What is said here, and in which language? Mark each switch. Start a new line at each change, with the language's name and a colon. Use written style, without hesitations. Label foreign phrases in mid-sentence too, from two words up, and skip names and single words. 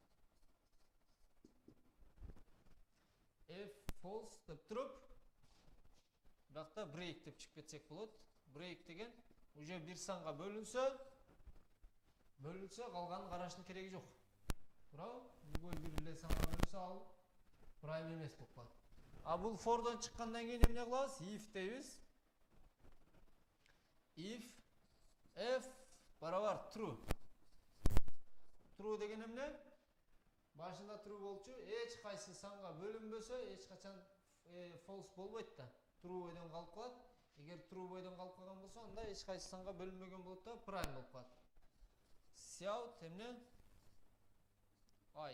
Kyrgyz: F false деп туруп, бакта break деп чыгып кетсек болот. Break деген уже бир санга бөлүнсө, калганын караштын кереги жок. Туурабы? Любой бир эле санга бөлүнсө, ал prime эмес болуп калат. А бул for'дан чыккандан кийин эмне кылабыз? If дейбиз. If f барабар true. True деген эмне? Башында true болчу, эч кайсы санга бөлүнбөсө, эч качан false болбойт да. True бойдон калып калат. Эгер true бойдон калып калган болсо, анда эч кайсы санга бөлүнбөгөн болот да, prime болуп калат. Cout эмне? I.